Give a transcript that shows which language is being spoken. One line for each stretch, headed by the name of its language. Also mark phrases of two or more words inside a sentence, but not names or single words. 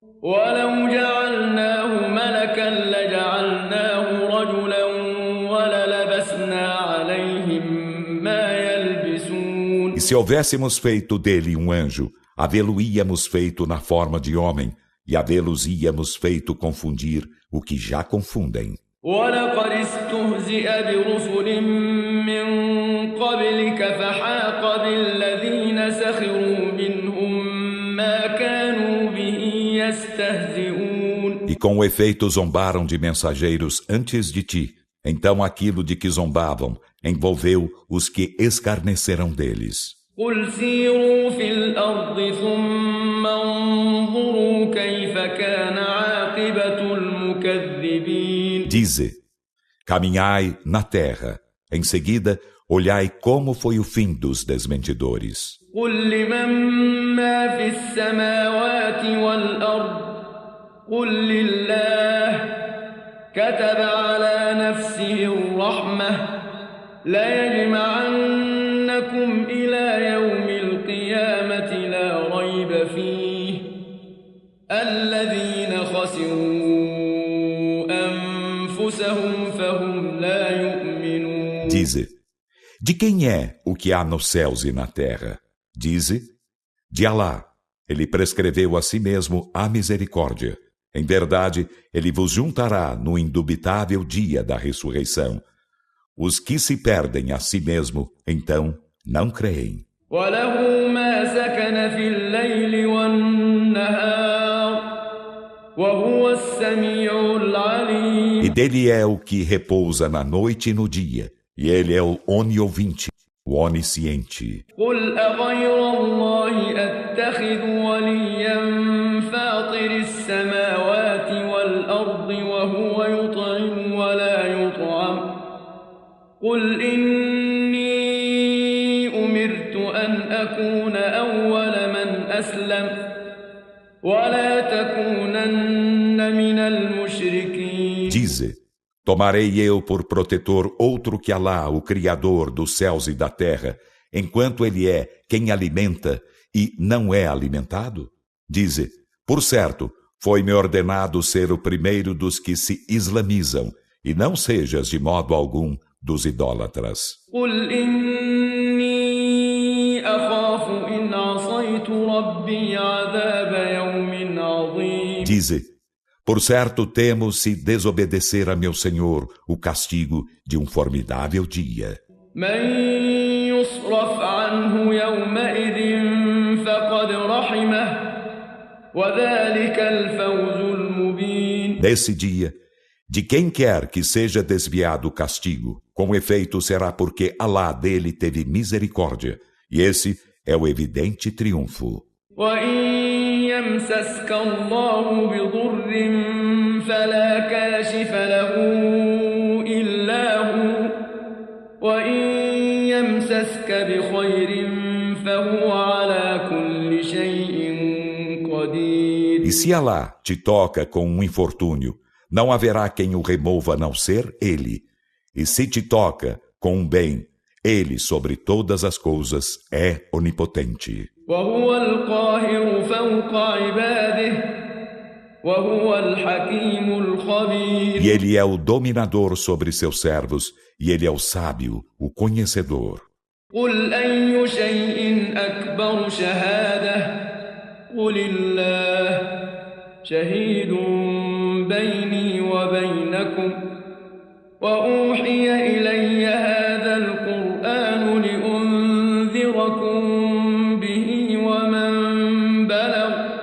Portuguese: E se houvéssemos feito dele um anjo, havê-lo-íamos feito na forma de homem, e havê-los íamos feito confundir o que já confundem.
Arabic: وَلَقَدِ اسْتُهْزِئَ بِرُسُلٍ مِّن قَبْلِكَ فَحَاقَ بِالَّذِينَ سَخِرُوا مِنْهُم مَّا كَانُوا بِهِ يَسْتَهْزِئُونَ.
Portuguese: E com efeito zombaram de mensageiros antes de ti. Então aquilo de que zombavam envolveu os que escarneceram deles.
Arabic: قُلْ سِيرُوا فِي الْأَرْضِ ثُمَّ انظُرُوا كَيْفَ كَانَ عَاقِبَةُ الْمُكَذِّبِينَ.
Portuguese: Dize: caminhai na terra, Em seguida, olhai como foi o fim dos desmentidores.
Arabic: قل لمن ما في السماوات والأرض قل لله كتب على نفسه الرحمة ليجمعنكم إلى يوم القيامة لا ريب فيه الذين خسروا أنفسهم فهم لا يؤمنون.
Portuguese: Dize, de quem é o que há nos céus e na terra? Dize, de Alá. Ele prescreveu a si mesmo a misericórdia. Em verdade, ele vos juntará no indubitável dia da ressurreição. Os que se perdem a si mesmo, então, não creem.
Arabic: وله ما سكن في الليل والنهار وهو السميع العليم.
Portuguese: E dele é o que repousa na noite e no dia, e ele é o oniovinte, o onisciente.
Arabic: قل أغير الله أتخذ وليا فاطر السماوات والأرض وهو يطعم ولا يطعم قل إني أمرت أن أكون أول من أسلم ولا تكونن من المشركين.
Portuguese: Dize, tomarei eu por protetor outro que Alá, o Criador dos céus e da terra, enquanto ele é quem alimenta e não é alimentado? Dize, por certo, foi-me ordenado ser o primeiro dos que se islamizam, e não sejas de modo algum dos idólatras.
Arabic: قل إني أخاف إن عصيت ربي عذاب يوم عظيم.
Portuguese: Dize, por certo temo se desobedecer a meu Senhor o castigo de um formidável dia.
Arabic: من يصرف عنه يومئذ فقد رحمه وذلك الفوز المبين.
Portuguese: Nesse dia, de quem quer que seja desviado o castigo, com efeito será porque Alá dele teve misericórdia, e esse é o evidente triunfo.
Arabic: وإن يمسسك الله بضر فلا كاشف له إلا هو وإن يمسسك بخير فهو على كل شيء قدير.
Portuguese: E se Alá te toca com um infortúnio, não haverá quem o remova a não ser Ele. E se te toca com um bem, Ele sobre todas as coisas é onipotente.
Arabic: وهو القاهر فوق عباده وهو الحكيم الخبير.
Portuguese: E Ele é o dominador sobre seus servos, e Ele é o sábio, o conhecedor.
Arabic: قل أي شيء أكبر شهادة قل الله شهيد بيني وبينكم وأوحي إلي هذا القرآن لأنذركم به ومن بلغ